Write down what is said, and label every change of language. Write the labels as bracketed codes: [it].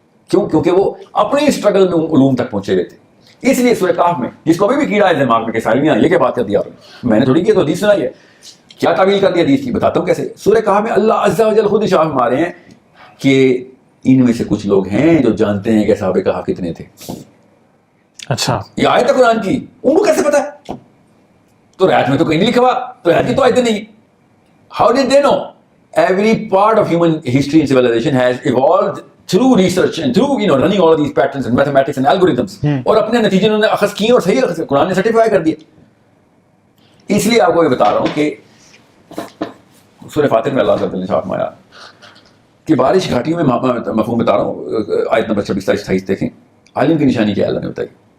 [ur] کیوں؟ کیونکہ وہ اپنی اسٹرگل میں علوم تک پہنچے ہوئے تھے. اس لیے سورہ کہف میں، جس کو ابھی بھی کیڑا ہے دماغ میں کہ ساری میں یہ کیا بات کر دیا میں نے تھوڑی کی، تو حدیث سنائی ہے، کیا تعویل کر دی حدیث کی، بتاتا ہوں کیسے. سورہ کہف میں اللہ عز و جل خود اشارہ فرما رہے ہیں کہ ان میں سے کچھ لوگ ہیں جو جانتے ہیں کہ صحابہ کہف کتنے تھے. اچھا، یہ آیت ہے قرآن کی، ان کو کیسے پتا ہے؟ تو رعایت میں تو کہیں نہیں لکھا ہوا، تو رعایت کی تو آیتیں نہیں. [en] How did they know? Every part of human history and civilization has evolved through research and through running all of these patterns and mathematics and algorithms. [ur] اور اپنے نتیجے انہوں نے اخذ کیے اور صحیح اخذ، قرآن نے سرٹیفائی کر دیا. اس لیے آپ کو یہ بتا رہا ہوں کہ سورہ فاتر میں اللہ تعالیٰ نے صاف فرمایا کہ بارش گھاٹیوں میں مفہوم بتا رہا ہوں. آیت نمبر 26 27 دیکھیں، عالم کی نشانی کیا ہے اللہ نے بتائی.